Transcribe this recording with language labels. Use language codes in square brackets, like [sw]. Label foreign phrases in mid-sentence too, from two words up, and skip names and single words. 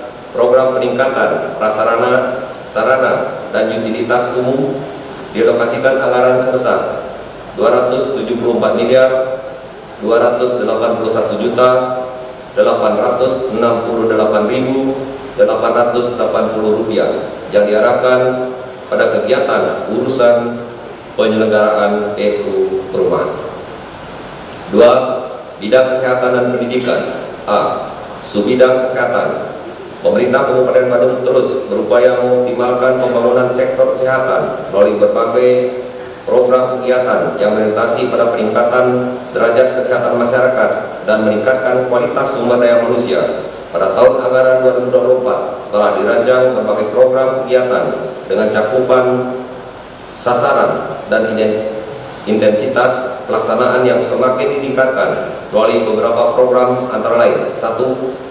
[id] Program peningkatan prasarana, sarana, dan utilitas umum dialokasikan anggaran sebesar Rp274.268.880 yang diarahkan pada kegiatan urusan penyelenggaraan SU perumahan. 2. Bidang kesehatan dan pendidikan. A. Subidang kesehatan. Pemerintah Kabupaten Badung terus berupaya mengoptimalkan pembangunan sektor kesehatan melalui berbagai program kegiatan yang berorientasi pada peningkatan derajat kesehatan masyarakat dan meningkatkan kualitas sumber daya manusia. Pada tahun anggaran 2024 telah dirancang berbagai program kegiatan dengan cakupan sasaran dan intensitas pelaksanaan yang semakin ditingkatkan melalui beberapa program, antara lain 1.